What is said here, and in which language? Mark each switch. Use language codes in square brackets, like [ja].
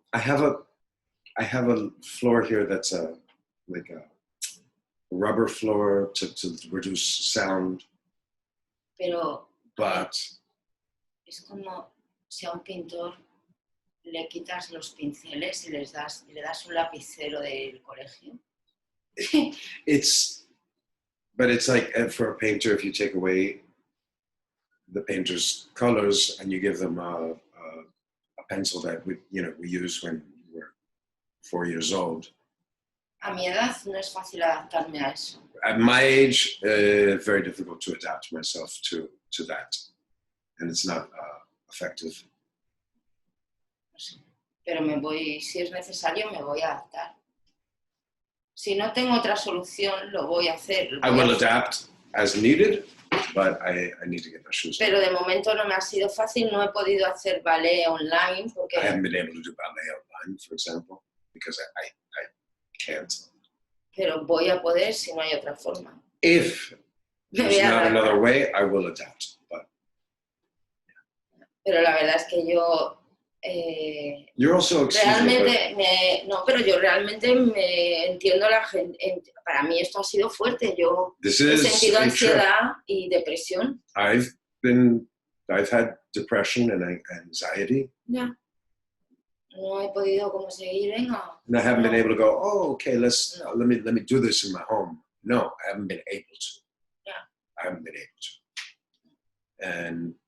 [en] I have a floor here that's like a rubber floor to reduce sound. But [es] es como si a un pintor le quitas los pinceles y le das un lapicero del colegio. [en] It's like for a painter, if you take away the painter's colors and you give them a pencil that we use when we were 4 years old. [es] A mi edad no es fácil adaptarme a eso. [en] At my age, very difficult to adapt myself to that, and it's not effective. [es] Pero si es necesario, me voy a adaptar. Si no tengo otra solución, lo voy a hacer. [en] I will adapt as needed, but I need to get my shoes on. [es] Pero de momento no me ha sido fácil, no he podido hacer ballet online porque... [en] I haven't been able to do ballet online, for example, because I can't. [es] Pero voy a poder si no hay otra forma. [en] If there's not another way, I will adapt. But [es] pero la verdad es que yo [en] you're also [es] realmente pero yo realmente me entiendo la gente. Para mí esto ha sido fuerte. Yo he sentido ansiedad y depresión. [en] I've had depression and anxiety. [es] Yeah. No he podido como seguir, venga. [en] And I haven't been able to go, oh, okay, let me do this in my home. No, I haven't been able to. Yeah. I haven't been able to.